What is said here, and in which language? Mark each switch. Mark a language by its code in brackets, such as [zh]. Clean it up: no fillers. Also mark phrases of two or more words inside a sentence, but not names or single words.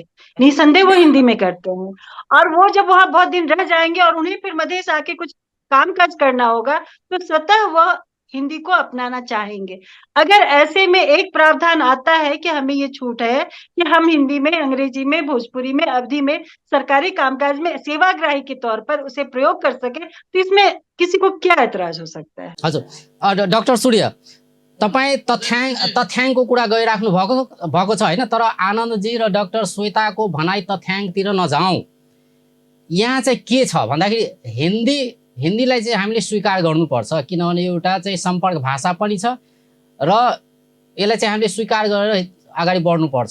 [hi] निसंदेह वो हिंदी में करते हैं। और वो जब वहां बहुत दिन रह जाएंगे और उन्हें फिर मधेश आके कुछ कामकाज करना होगा, तो स्वतः वह हिंदी को अपनाना चाहेंगे। अगर ऐसे में एक प्रावधान आता है कि हमें ये छूट है कि हम हिंदी में, अंग्रेजी में, भोजपुरी में, अवधी में सरकारी कामकाज में सेवाग्राही के तौर पर उसे प्रयोग कर सके, तो इसमें किसी को क्या ऐतराज हो सकता है? [ne] हजुर, डाक्टर सूर्य, तपाईँ तथ्याङ्कको कुरा गरिराख्नु भएको छ हैन, तर आनन्दजी र डाक्टर श्वेताको भनाइ तथ्याङ्कतिर नजाउँ। यहाँ चाहिँ के छ भन्दाखेरि हिन्दीलाई चाहिँ हामीले स्वीकार गर्नुपर्छ, किनभने एउटा चाहिँ सम्पर्क भाषा पनि छ र यसलाई चाहिँ हामीले स्वीकार गरेर अगाडि बढ्नुपर्छ।